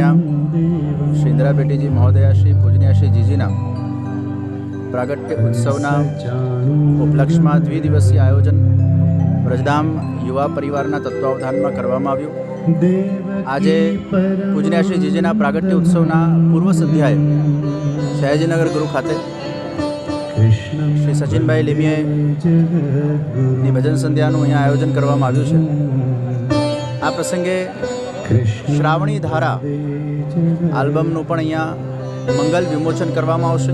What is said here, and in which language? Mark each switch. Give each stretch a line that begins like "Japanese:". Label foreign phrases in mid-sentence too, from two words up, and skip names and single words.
Gujarati: શ્રી ઇંદિરા બેટી જી મહોદયા શ્રી પૂજનીય શ્રી જીજીના પ્રાગટ્ય ઉત્સવના ઉપલક્ષ્ય મેં દ્વિદિવસીય આયોજન વ્રજધામ યુવા પરિવારના तत्वावधाનમાં કરવામાં આવ્યું। આજે પૂજનીય શ્રી જીજીના પ્રાગટ્ય ઉત્સવના પૂર્વ સંધ્યાએ સયાજીનગર ગુરુ ખાતે શ્રી સચિનભાઈ લીમિયાની ભજન સંધ્યાનું અહીંયા આયોજન કરવામાં આવ્યું છે। આ પ્રસંગે શ્રાવણી ધારા આલ્બમનું પણ અહીંયા મંગલ વિમોચન કરવામાં આવશે।